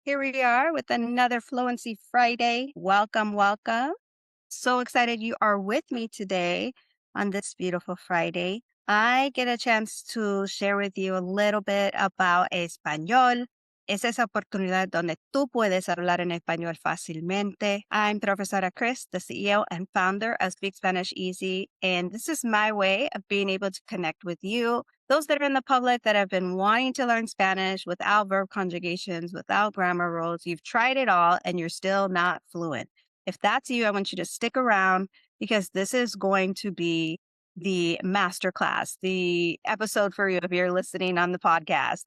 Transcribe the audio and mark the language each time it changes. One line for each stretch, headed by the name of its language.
English: Here we are with another Fluency Friday. Welcome, welcome. So excited you are with me today on this beautiful Friday. I get a chance to share with you a little bit about español.
Spanish: Es esa oportunidad donde tú puedes hablar en español fácilmente.
English: I'm Profesora Chris, the CEO and founder of Speak Spanish Easy, and this is my way of being able to connect with you, those that are in the public that have been wanting to learn Spanish without verb conjugations, without grammar rules. You've tried it all and you're still not fluent. If that's you, I want you to stick around because this is going to be the masterclass, the episode for you if you're listening on the podcast.